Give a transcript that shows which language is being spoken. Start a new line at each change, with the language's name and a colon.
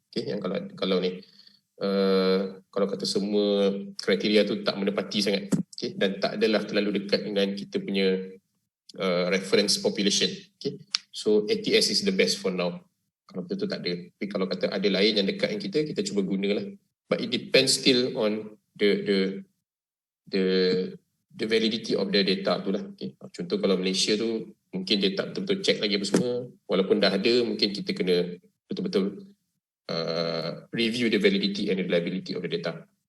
Malay: Okay, yang kalau ni kalau kata semua kriteria tu tak menepati sangat, okay, dan tak adalah terlalu dekat dengan kita punya reference population. Okay.
English: So ATS is the best for now.
Malay: Kalau betul-betul tak ada. Tapi kalau kata ada lain yang dekat dengan kita cuba gunalah.
English: But it depends still on the validity of the data tu lah. Okay.
Malay: Contoh kalau Malaysia tu mungkin dia tak betul-betul check lagi apa semua. Walaupun dah ada, mungkin kita kena betul-betul
English: review the validity and reliability of the data.